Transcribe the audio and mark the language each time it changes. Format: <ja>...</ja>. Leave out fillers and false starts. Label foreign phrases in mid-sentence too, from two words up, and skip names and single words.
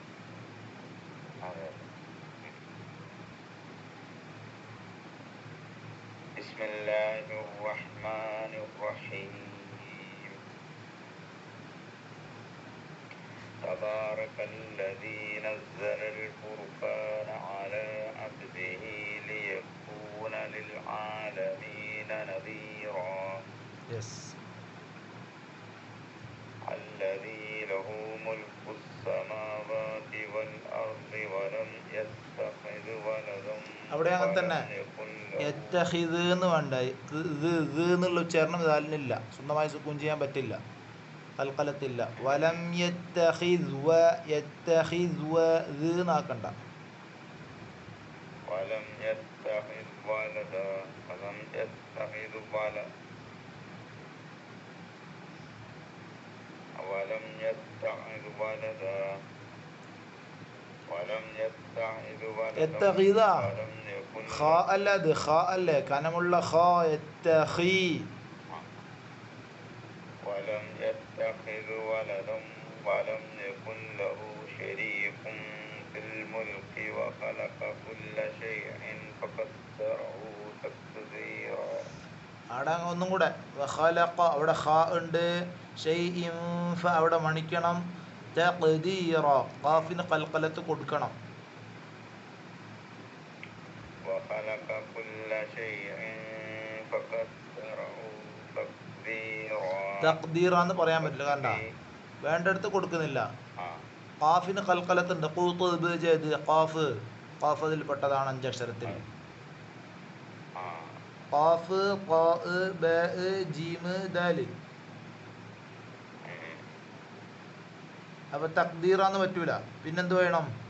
<ar>بسم الله الرحمن الرحيم. تبارك الذي نزل الفرقان على عبده ليكون للعالمين نذيرا. الذي له ملك السماوات والأرض ولم يتخذ ولدا.</ar> <ml>അവിടെ അങ്ങനെ തന്നെ യത്തഖിദ് എന്ന് വേണ്ട, എന്നുള്ള ഉച്ചാരണം ദാലിനില്ല, സ്വന്തമായി സുക്കൂൻ ചെയ്യാൻ പറ്റില്ല, കൽക്കലത്തില്ല.</ml> <ar>ولم يتخذ</ar> <ml>എന്നാക്കണ്ട.</ml> <ar>ولم يتخذ ولدا. ولم يتخذ ولدا. ولم يتخذ ولدا. ولم يتخذ ولدا. يتخذ خاء</ar> <ml>അല്ല, അത് ഖാ അല്ലേ, കനമുള്ള ഖാ.</ml> <ar>യത്തഖി. ولم يتخذ ولدا ولم يكن له شريك في الملك وخلق كل شيء فقدره تقديرا.</ar> <ml>അവിടെ ഒന്നും കൂടെ ഖലഖ, അവിടെ ഖാ ഉണ്ട്. ഷൈഇൻ ഫ, അവിടെ മണിക്കണം. തഖ്ദീറ, ഖാഫിന് ഖൽഖലത്ത് കൊടുക്കണം.</ml> <ar>وخلق كل شيء فقدره تقديرا.</ar> <ml>തഖ്ദീറ എന്ന് പറയാൻ പറ്റില്ല, കാരണം വേണ്ടടുത്ത് കൊടുക്കുന്നില്ല. ഖാഫിന് ഖൽഖലത്ത് ഉണ്ട്.</ml> <ar>قطب جد</ar> <ml>ഖാഫ്, ഖാഫ് അതിൽ പെട്ടതാണ്, അഞ്ചക്ഷരത്തിൽ. ഖാഫ് ഖാ ബ ജീം ദാൽ. അപ്പൊ തഖ്ദീറാന്ന് പറ്റൂല. പിന്നെന്ത് വേണം?</ml>